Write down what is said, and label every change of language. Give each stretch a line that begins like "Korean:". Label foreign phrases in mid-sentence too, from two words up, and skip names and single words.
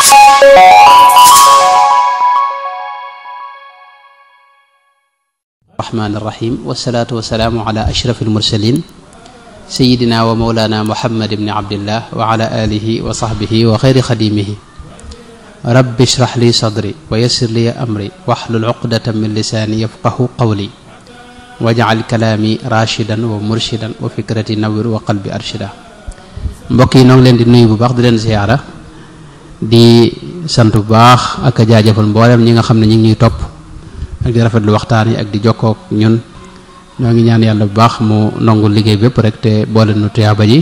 Arabic: الرحمن الرحيم والصلاة والسلام على أشرف المرسلين سيدنا ومولانا محمد بن عبد الله وعلى آله وصحبه وخير خديمه رب اشرح لي صدري ويسر لي أمري واحلل عقدة من لساني يفقه قولي واجعل كلامي راشدا ومرشدا وفكرتي نور وقلبي أرشدا.
Wolof: mbokk yi noo ngi leen di nuyu bu baax di leen ziyaara di sant bu baax ak a jaajëfal mboolem ñi nga xam ne ñu ngi ñuy topp ak di rafetlu waxtaan yi ak di jokkoo ak ñun ñoo ngi ñaan yàlla bu baax mu nangu liggéey bépp rek te boole nu tuyaaba ji.